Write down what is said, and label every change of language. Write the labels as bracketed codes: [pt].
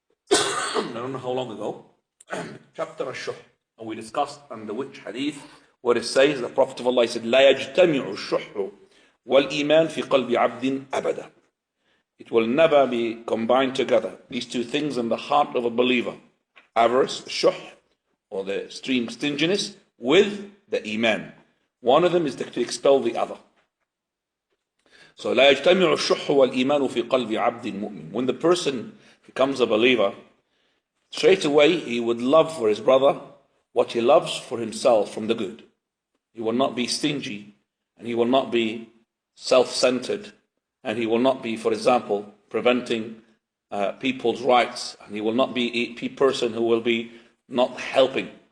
[en] I don't know how long ago, chapter Ash-Shuh, and we discussed under which hadith where it says the Prophet of Allah said, [ar] لا يجتمع الشح والإيمان في قلب عبد أبدا. [en] It will never be combined together, these two things in the heart of a believer, avarice, shuh, or the extreme stinginess, with the iman. One of them is to expel the other. So [ar] لا يجتمع الشح والإيمان في قلب عبد مؤمن. [en] When the person becomes a believer, straight away he would love for his brother what he loves for himself from the good. He will not be stingy, and he will not be self-centered, and he will not be, for example, preventing people's rights, and he will not be a person who will be not helping.